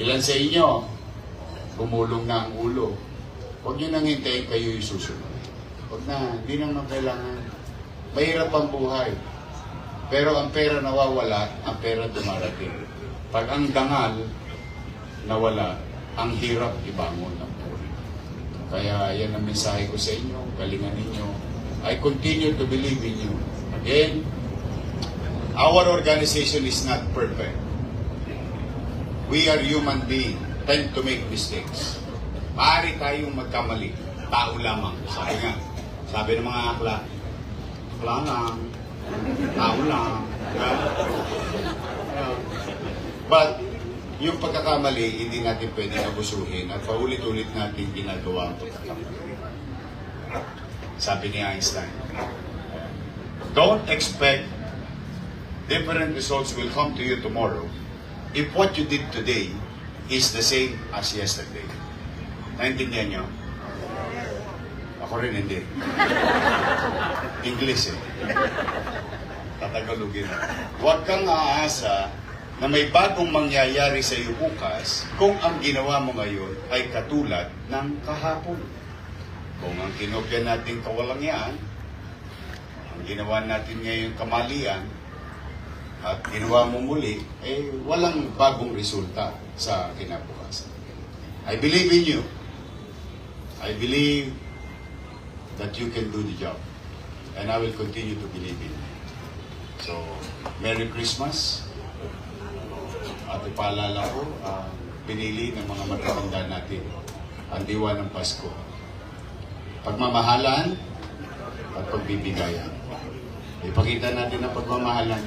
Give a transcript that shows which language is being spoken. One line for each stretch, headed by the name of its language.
Filipino: Ilan sa inyo, gumulong na ang ulo. Huwag nyo nang hintayin kayo yung susunod. Huwag na, hindi naman kailangan. Mahirap ang buhay. Pero ang pera nawawala, ang pera dumarating. Pag ang dangal nawala, ang hirap ibangon ng puri. Kaya yan ang mensahe ko sa inyo, galingan ninyo.
English: I continue to believe in you. Again, our organization is not perfect. We are human beings, tend to make mistakes.
Filipino: Maaari tayong magkamali. Tao lamang. Sabi ng mga akla lang, tao lang. But, yung pagkakamali, hindi natin pwedeng abusuhin at paulit-ulit natin ginagawa ang pagkakamali. Sabi ni
English: Einstein, don't expect different results will come to you tomorrow if what you did today is the same as yesterday.
Filipino: Naintindihan niyo? Ako rin hindi. English eh. Tatagalogin. Huwag kang aasa na may bagong mangyayari sa iyo bukas kung ang ginawa mo ngayon ay katulad ng kahapon. Kung ang kinopya natin kawalangyaan, ang ginawa natin ngayon kamalian, at ginawa mo muli, eh walang bagong resulta sa kinabukasan.
English: I believe in you. I believe that you can do the job. And I will continue to believe in you. So, Merry Christmas.
Filipino: At ipaalala ko, pinili ng mga matatanda natin ang diwa ng Pasko. Pagmamahalan at pagbibigayan. Ipakita natin ang pagmamahalan.